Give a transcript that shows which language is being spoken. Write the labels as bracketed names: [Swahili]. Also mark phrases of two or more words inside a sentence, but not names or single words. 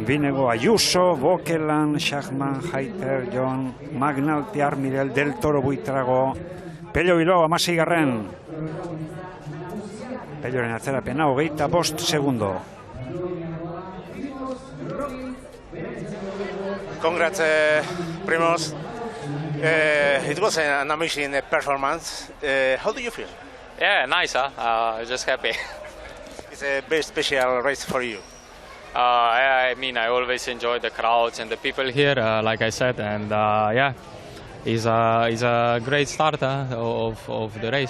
[Basque] Binego, Ayuso, Bokelan, Schachman, Haiter, Jon, Magnalti, Armirel, Del Toro, Buitrago, Pello Bilbao 16. Pelloren atzerapena 25 segundo. [English] Congrats, Primoz. It was an amazing performance. How do you feel? Yeah, nice. Just happy. It's a very special race for you. I mean, I always enjoy the crowds and the people here, like I said, and yeah, it's a great start of the race.